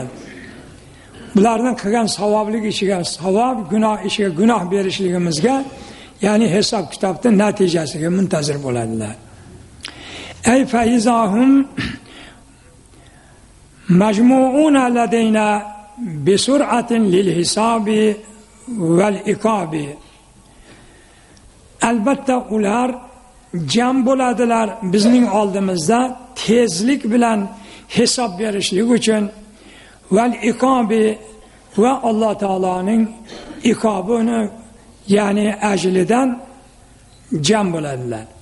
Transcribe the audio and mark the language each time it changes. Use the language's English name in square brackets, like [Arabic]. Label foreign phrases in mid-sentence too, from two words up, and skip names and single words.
[Uzbek] Bularning qilgan savoblik ishiga savob, gunoh ishiga gunoh berishligimizga, ya'ni hisob kitobning natijasiga muntazir bo'ladilar. [Arabic] أي فإنهم مجموعون لدينا بسرعة للحساب والعقاب. [Uzbek] Albatta ular jam bo'ladilar bizning oldimizda tezlik bilan hisob berishlik uchun [Arabic] والعقاب [Uzbek] va Alloh taoloning iqobini ya'ni ajlidan jam bo'ladilar.